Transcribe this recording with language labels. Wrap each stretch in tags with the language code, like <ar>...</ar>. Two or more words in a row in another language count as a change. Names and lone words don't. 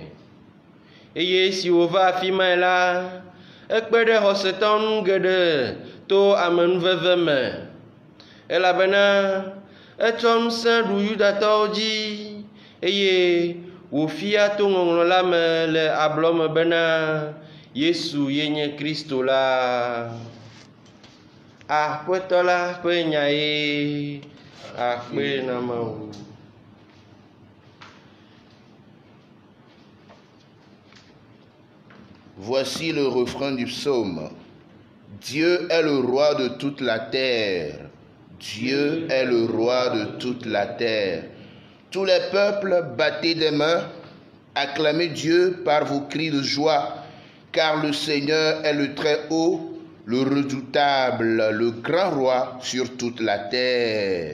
<ee>Eye esi wòva afi mae la, ekpe ɖe xɔsetɔwo nu geɖe to amenuveve me, elabena etsɔ ŋusẽ ɖu Yudatɔwo dzi, eye wòfia to ŋɔŋlɔ la me le ablɔ me bena Yesu ye nye Kristo la. Aƒetɔ la ƒe nya ye, akpe na Mawu.</ee> <fr>Voici le refrain du psaume. Dieu est le roi de toute la terre. Dieu est le roi de toute la terre. Tous les peuples, battez des mains, acclamez Dieu par vos cris de joie, car le Seigneur est le Très-Haut, le redoutable, le grand roi sur toute la terre.</fr>